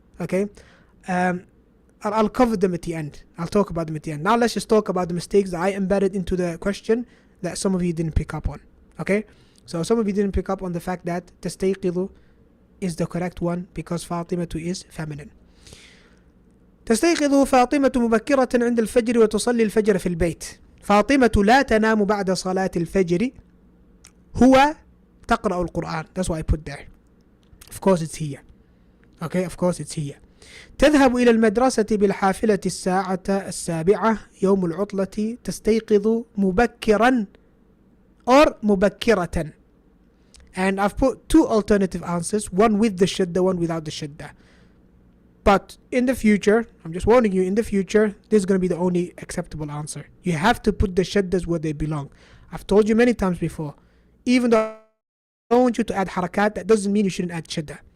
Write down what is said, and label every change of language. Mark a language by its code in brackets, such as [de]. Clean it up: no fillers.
[en] Okay, I'll cover them at the end. I'll talk about them at the end. Now let's just talk about the mistakes that I embedded into the question that some of you didn't pick up on. Okay, so some of you didn't pick up on the fact that تستيقظ is the correct one because فاطمة is feminine. [ar] تستيقظ فاطمة مبكرة عند الفجر وتصلي الفجر في البيت. فاطمة لا تنام بعد صلاة الفجر. هو تقرأ القرآن. [en] That's why I put there. Of course it's here. Okay, of course it's here. [ar] تذهب إلى المدرسة بالحافلة الساعة 7 يوم العطلة. تستيقظ مبكرا or مبكرة. [en] And I've put two alternative answers, one with the shadda, one without the shadda. But in the future, I'm just warning you, in the future, this is going to be the only acceptable answer. You have to put the shaddas where they belong. I've told you many times before, even though I don't want you to add harakat, that doesn't mean you shouldn't add shadda.